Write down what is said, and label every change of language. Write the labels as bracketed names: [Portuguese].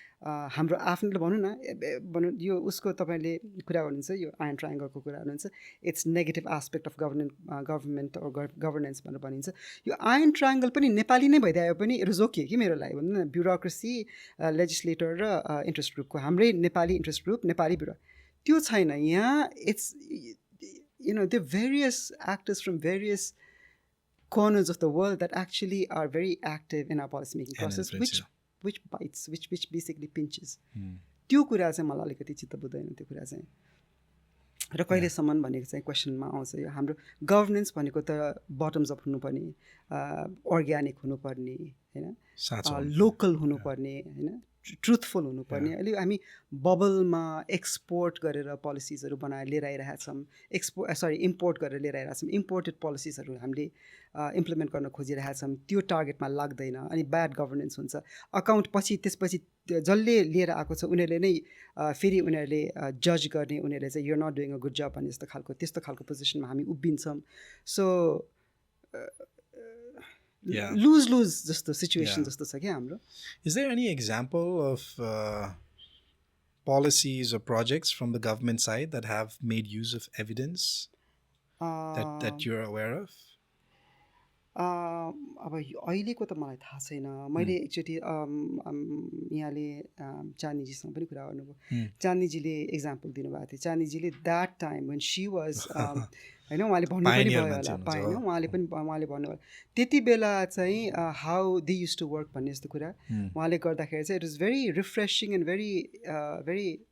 [Nepali] हाम्रो आफ्नो भनौँ न यो उसको तपाईँले कुरा गर्नुहुन्छ यो आयरन ट्रायङ्गलको कुरा गर्नुहुन्छ [English] it's negative aspect of government governance [Nepali] भनेर भनिन्छ यो आयरन ट्रायङ्गल पनि नेपाली नै भइदियो पनि [English] it is okay [Nepali] कि मेरो लागि भन्नु न ब्युरोक्रेसी लेजिस्लेटर र इन्ट्रेस्ट ग्रुपको हाम्रै Nepali interest group Nepali bureau त्यो छैन यहाँ it's [English] there are various actors from various corners of the world that actually are very active in our policy making process, which bites, which basically pinches. [Nepali] त्यो कुरा चाहिँ मलाई अलिकति चित्त बुझ्दैन त्यो कुरा चाहिँ र कहिलेसम्म भनेको चाहिँ क्वेसनमा आउँछ यो हाम्रो गभर्नेन्स भनेको त बटम्स अप हुनुपर्ने अर्ग्यानिक हुनुपर्ने होइन लोकल हुनुपर्ने होइन ट्रुथफुल हुनुपर्ने अहिले हामी बबलमा एक्सपोर्ट गरेर पोलिसिजहरू बनाएर लिएर आइरहेछौँ इम्पोर्ट गरेर लिएर आइरहेछौँ इम्पोर्टेड पोलिसिजहरू हामीले इम्प्लिमेन्ट गर्न खोजिरहेछौँ त्यो टार्गेटमा लाग्दैन अनि ब्याड गभर्नेन्स हुन्छ अकाउन्ट त्यसपछि जसले लिएर आएको छ उनीहरूले नै फेरि उनीहरूले जज गर्ने उनीहरूले चाहिँ [English] you're not doing a good job [Nepali] भन्ने त्यस्तो खालको पोजिसनमा हामी उभिन्छौँ सो lose जस्तो सिचुएसन जस्तो छ क्या हाम्रो [English] Is there any example of policies or projects from the government side that have made use of evidence that you're aware of? [Nepali] अब अहिलेको त मलाई थाहा छैन मैले एकचोटि यहाँले चाँदनीजीसँग पनि कुरा गर्नुभयो चाँदनीजीले एक्जाम्पल दिनुभएको थियो चाँदनीजीले [English] that time when she was [Nepali] होइन उहाँले भन्नु पनि भयो होला पाएन उहाँले भन्नुभयो त्यति बेला चाहिँ [English] how they used to work [Nepali] भन्ने जस्तो कुरा उहाँले गर्दाखेरि चाहिँ [English] it is very refreshing and very